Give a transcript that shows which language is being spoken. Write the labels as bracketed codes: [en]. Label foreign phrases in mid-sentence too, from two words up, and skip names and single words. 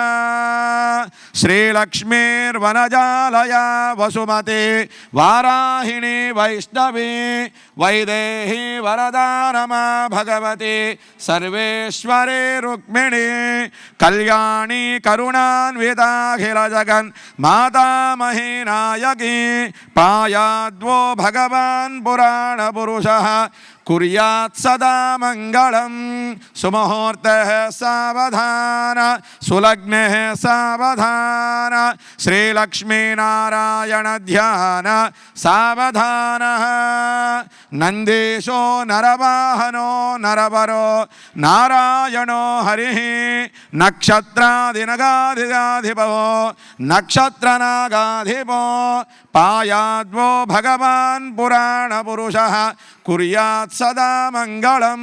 [sa] శ్రీలక్ష్మీర్వనజాలయా వసుమతి వారాహిణి వైష్ణవి వైదేహి వరదారమా భగవతి సర్వేశ్వరి రుక్మిణి కళ్యాణి కరుణాన్వితాఖిల జగన్ మాతామహీ నాయకి పాయాద్వో భగవాన్ పురాణ పురుషః कुर्यात् सदा मंगलम। सुमुहूर्तः सावधान, सुलग्नः सावधान, श्रीलक्ष्मी नारायण ध्यान सावधान। नंदीशो नरवाहनो नरवरो नारायणो हरिः, नक्षत्रादिनगाधिपो नक्षत्रनागाधिपो पायाद्वो भगवान् पुराण पुरुषः कुर्यात् सदा मंगलम।